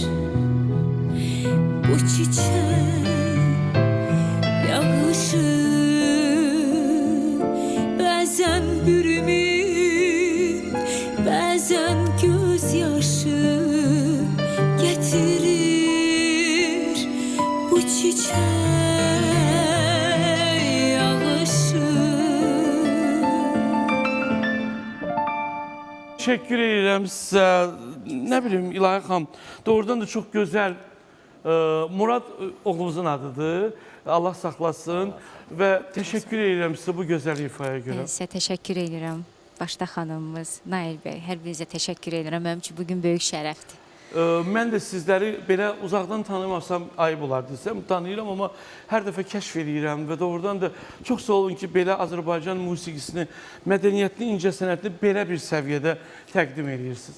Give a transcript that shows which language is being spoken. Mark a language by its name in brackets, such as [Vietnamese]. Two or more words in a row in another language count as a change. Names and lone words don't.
[Turkish] Bu çiçek yağışı, bazen bir ümit, bazen gözyaşı getirir. Bu çiçek yağışı. Teşekkür ederim size. Ne bileyim İlahi xanım, doğrudan da çok güzel. [Azerbaijani] Murad oğlumuzun adıdır. Allah saxlasın və təşəkkür edirəm sizə bu gözəl ifaya görə. Sizə təşəkkür edirəm. Başda xanımımız, Nail bəy, hər birinizə təşəkkür edirəm. Mənim üçün bugün böyük şərəfdir. Mən də sizləri belə uzaqdan tanımasam ayıb olar desəm, tanıyıram, amma hər dəfə kəşf edirəm və doğrudan da çox sağ olun ki, belə Azərbaycan musiqisini, mədəniyyətli, incəsənətli belə bir səviyyədə təqdim edirsiniz.